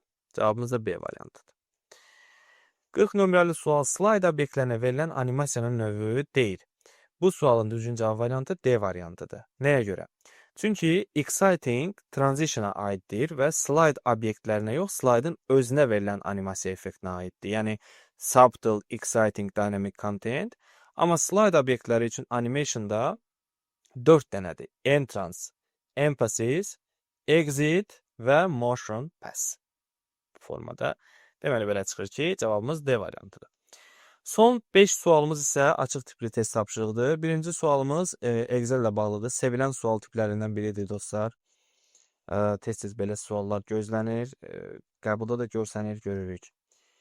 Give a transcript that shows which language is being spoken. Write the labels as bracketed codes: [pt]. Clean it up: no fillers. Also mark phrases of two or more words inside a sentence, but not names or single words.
[az] Cavabımız da B variantıdır. 40 nömrəli sual slayd obyektlərinə verilən animasiyanın növü deyil. Bu sualın düzgün cavab variantı D variantıdır. Nəyə görə? Çünki [en] exciting transition'a [az] aiddir və slide obyektlərinə yox, slide'ın özünə verilən animasiya effektinə aiddir. Yəni, [en] subtle, exciting, dynamic content. [az] Amma slide obyektləri üçün animation'da 4 dənədir. [en] Entrance, emphasis, exit [az] və [en] motion pass [az] formada. Deməli, belə çıxır ki, cavabımız D variantıdır. Son 5 sualımız isə açıq tipli test tapşırıqdır. Birinci sualımız Excel ilə bağlıdır. Sevilən sual tiplərindən biridir, dostlar. Tez-tez belə suallar gözlənir. Qəbulda da görsənir, görürük.